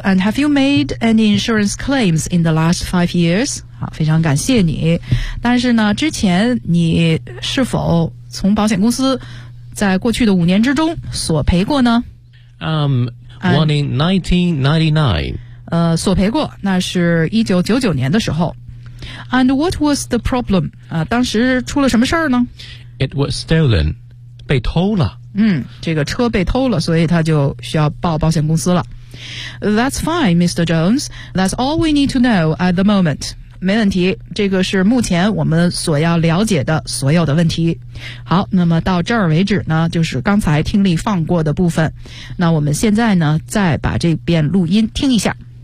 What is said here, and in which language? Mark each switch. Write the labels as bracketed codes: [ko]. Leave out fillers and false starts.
[en] And have you made any insurance claims in the last 5 years? [zh] 好，非常感谢你。但是呢，之前你是否从保险公司在过去的5年之中索赔过呢？ [en] One in 1999. [zh] 索赔过，那是1999年的时候。 [en] And what was the problem? [zh] 当时出了什么事儿呢？ [en] It was stolen. [zh] 被偷了。这个车被偷了，所以他就需要报保险公司了。 [en] That's fine, Mr. Jones. That's all we need to know at the moment. [zh] 没问题，这个是目前我们所要了解的所有的问题。好，那么到这儿为止呢，就是刚才听力放过的部分。那我们现在呢，再把这遍录音听一下。